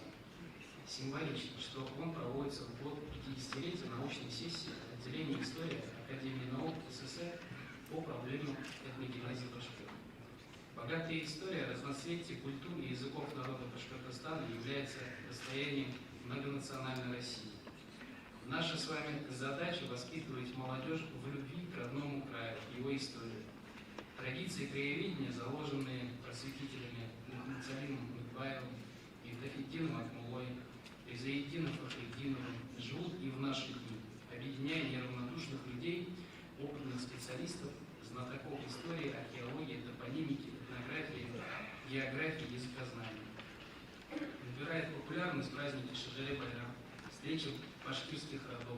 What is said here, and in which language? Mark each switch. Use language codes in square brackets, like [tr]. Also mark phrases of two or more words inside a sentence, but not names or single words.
[ru] Символично, что он проводится в год 50-летия научной сессии отделения истории Академии наук СССР по проблемам этногенеза башкиров. Богатая история разноцветия культур и языков народа Башкортостана является достоянием многонациональной России. Наша с вами задача воспитывать молодежь в любви к родному краю, его истории. Традиции краеведения, заложенные просветителями Мухаммадсалимом Мыкбаевым, Евдокимом Акмулой, Изаиддином Фахриддиновым, живут и в наши дни, объединяя неравнодушных людей, опытных специалистов, знатоков истории, археологии, топонимики, этнографии, географии, языкознания. Набирает популярность праздники Шаджаре-Байрам, встречи башкирских родов.